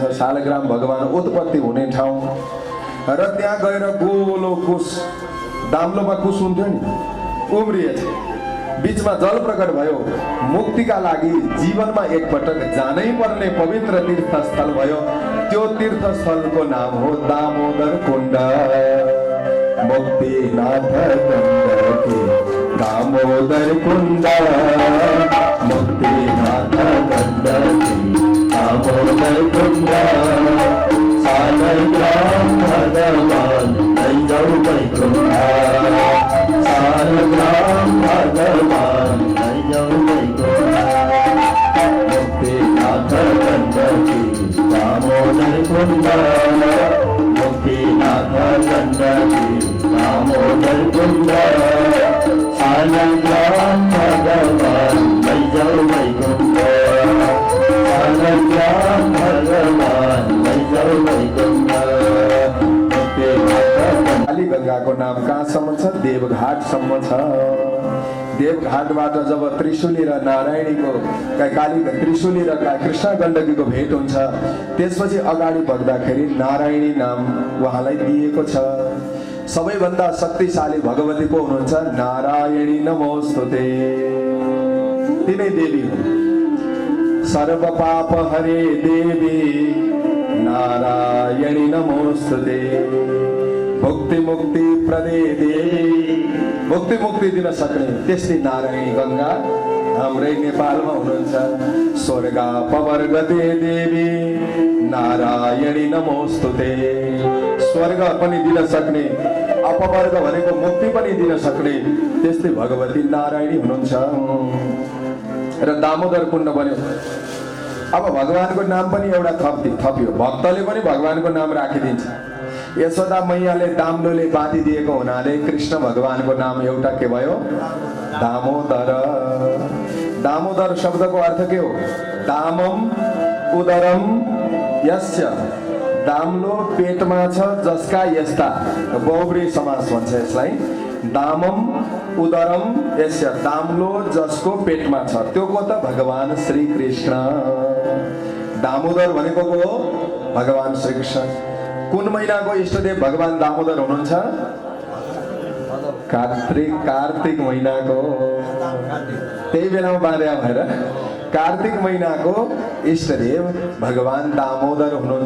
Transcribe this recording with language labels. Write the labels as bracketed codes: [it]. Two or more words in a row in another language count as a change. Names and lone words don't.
[ne] सालग्राम भगवान उत्पत्ति हुने ठाउँ र त्यहाँ गएर गोलो कुश दाम्लोमा कुश हुन्थ्यो नि उम्रिएछ बीचमा जल प्रकट भयो मुक्तिका लागि जीवनमा एकपटक जानै पर्ने पवित्र तीर्थस्थल भयो त्यो तीर्थस्थलको नाम हो दामोदर कुण्ड मुक्तिनाथ दामोदर कुण्ड मुक्तिनाथ दामोदर कुंड सालग्राम भगवान लैजाऊ वैकुंठ सालग्राम भगवान लैजाऊ वैकुंठ मुक्तिनाथ गंडकी दामोदर कुंड मुक्तिनाथ गंडकी दामोदर कुंड सालग्राम भगवान लैजाऊ वैकुंठ सालग्राम भगवान लैजाऊ वैकुंठ काली गंगाको नाम कहाँसम्म छ? देवघाटसम्म छ। देवघाटबाट जब त्रिशूली र नारायणीको त्रिशूली र कृष्ण गण्डकीको भेट हुन्छ, त्यसपछि अगाडि बग्दाखेरि नारायणी नाम उहाँलाई दिएको छ। सबैभन्दा शक्तिशाली भगवती को हुनुहुन्छ? नारायणी नमोस्तुते, तिनै देवी हुन्। [sa] सर्व पाप हरे देवी नारायणी नमोस्तुते, भुक्ति मुक्ति प्रदे देवी, [ne] मुक्ति मुक्ति दिन सक्ने त्यस्तै नारायणी गंगा हाम्रै नेपालमा हुनुहुन्छ। [sa] स्वर्ग पवर्गते देवी नारायणी नमोस्तुते, [ne] स्वर्ग पनि दिन सक्ने, अपवर्ग भनेको मुक्ति पनि दिन सक्ने त्यस्तै भगवती नारायणी हुनुहुन्छ। र दामोदर कुण्ड बन्यो। अब भगवानको नाम पनि एउटा थपियो, भक्तले पनि भगवानको नाम राखिदिन्छ। यशोदा मैयाले दाम्लोले बाँधिदिएको हुनाले कृष्ण भगवानको नाम एउटा के भयो? दामोदर। दामोदर शब्दको अर्थ के हो? [sa] दामम उदरम यस्य, [ne] दाम्लो पेटमा छ जसका यस्ता, बहुब्री समास भन्छ यसलाई। [sa] दामम उदरम यस्य, [ne] दाम्लो जसको पेटमा छ, त्यो को त? भगवान श्री कृष्ण। दामोदर भनेको को हो? भगवान श्री कृष्ण। कुन महिनाको इष्टदेव भगवान दामोदर हुनुहुन्छ? कार्तिक महिनाको, त्यही बेलामा बाँध्या भएर कार्तिक महिनाको इष्टदेव भगवान दामोदर हुनुहुन्छ।